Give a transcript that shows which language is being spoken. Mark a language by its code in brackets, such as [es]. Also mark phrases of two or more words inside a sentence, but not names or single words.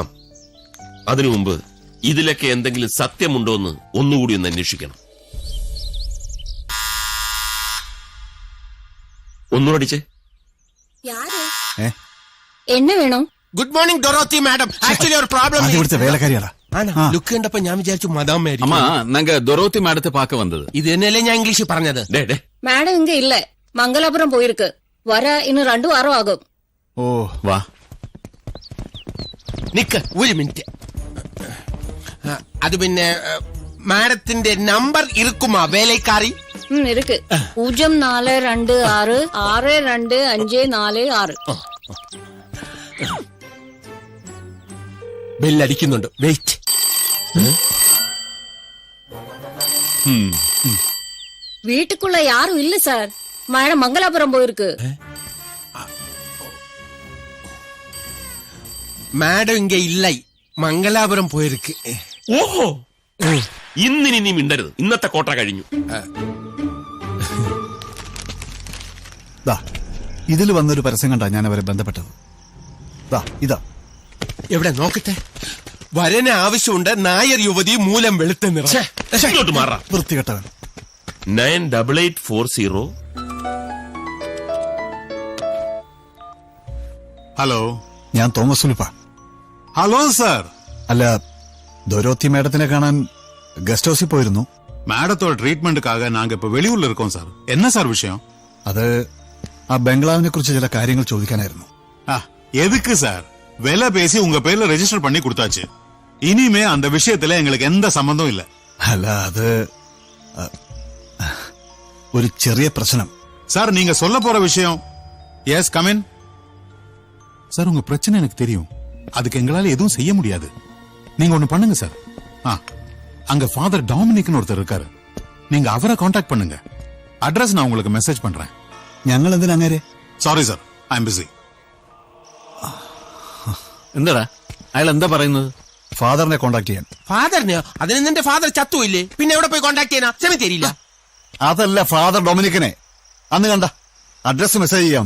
[ml] അതിനു മുമ്പ് ഇതിലൊക്കെ എന്തെങ്കിലും സത്യമുണ്ടോ എന്ന് ഒന്നുകൂടി ഒന്ന് അന്വേഷിക്കണം. ഒന്നുകൂടിച്ചേ. എന്നെ വേണോ? [en] good morning [ml] ഡൊറോത്തി മാഡം. ആക്ച്വലി ഒരു പ്രോബ്ലം. ഇവിടുത്തെ വേലക്കാരിയാടാ. ലുക്ക് കണ്ടപ്പോ ഞാൻ വിചാരിച്ചു മദാം മേരി. അമ്മ, [ta] நாங்க டொரோத்தி மேடத்தை பார்க்க வந்தது. [ml] ഇത് തന്നെയല്ലേ ഞാൻ ഇംഗ്ലീഷിൽ പറഞ്ഞത്. [ta] மேடம் இங்க இல்ல, மங்களாபுரம் போயிருக்கு. வர இன்னும் 2 வாரம் ஆகும். [ml] ഓ വാ. നിക്ക് ഒരു മിനിറ്റ്. അത് പിന്നെ മാഡത്തിന്റെ നമ്പർ ഇരിക്കുമാ വേലക്കാരി? [ta] இருக்கு. 0426 625446. [ml] ബെല്ലടിക്കുന്നുണ്ട്, വെയിറ്റ്. [ta] வீட்டுக்குள்ள யாரும் இல்ல சார். மேடம் மங்களாபுரம் போயிருக்கு. [ml] മാഡം ഇങ്ങ ഇല്ല, മംഗലാപുരം പോയിருக்கு. ഓഹോ, ഇന്നിനി നീ മിണ്ടരുത്. ഇന്നത്തെ കോട്ട കഴിഞ്ഞു. ഇതിൽ വന്നൊരു പരസ്യം കണ്ടാ ഞാൻ അവരെ ബന്ധപ്പെട്ടത്. ഇതാ എവിടെ നോക്കട്ടെ. വരന് ആവശ്യമുണ്ട്. നായർ യുവതി മൂലം വെളുത്ത നിറം. ഇങ്ങോട്ട് മാറാ, വൃത്തികെട്ടവൻ. 98840. ഹലോ, ഞാൻ തോമസ് ഉലുപ്പ. ഹലോ സാർ. അല്ല, ദൊരോത്തി മേഡത്തിനെ കാണാൻ [en] guest house [ml] പോയിരുന്നു. [ta] மேடத்தோட ட்ரீட்மெண்ட்டுக்காக நாங்க இப்ப வெளியூர்ல இருக்கோம் சார். என்ன சார் விஷயம்? [ml] അത് ആ ബംഗ്ലാവിനെ കുറിച്ച് ചില കാര്യങ്ങൾ ചോദിക്കാനായിരുന്നു. [ta] எதுக்கு சார்? விலை பேசி உங்க பேர்ல ரெஜிஸ்டர் பண்ணி கொடுத்தாச்சு. இனிமே அந்த விஷயத்துல எங்களுக்கு எந்த சம்பந்தம் இல்ல. [ml] അല്ല, അത് ഒരു ചെറിയ പ്രശ്നം. [ta] சார், நீங்க சொல்ல போற விஷயம். [en] yes, come in. [ta] சார், உங்க பிரச்சனை எனக்கு தெரியும். அதுக்கு எங்களால எதுவும் செய்ய முடியாது. நீங்க ஒண்ணு பண்ணுங்க சார். அங்க ஃபாதர் டாமினிக்னு ஒருத்தர் இருக்காரு. நீங்க அவரை காண்டாக்ட் பண்ணுங்க. அட்ரஸ் நான் உங்களுக்கு மெசேஜ் பண்றேன். [ml] ഞങ്ങൾ എന്തിനാ അങ്ങനെ? [en] sorry sir, I am busy. [ml] എന്താടാ അയാൾ എന്താ പറയുന്നത്? ഫാദറിനെ കോണ്ടാക്ട് ചെയ്യാൻ. ഫാദറിനെയോ? അതിന് നിന്റെ ഫാദർ ചത്തുമില്ലേ? പിന്നെ എവിടെ പോയി കോണ്ടാക്ട് ചെയ്യാനാ? സെമിത്തേരിയില്ല. അതല്ല, ഫാദർ ഡൊമിനിക്കിനെ അന്ന് കണ്ട അഡ്രസ് മെസ്സേജ് ചെയ്യാമെന്ന്.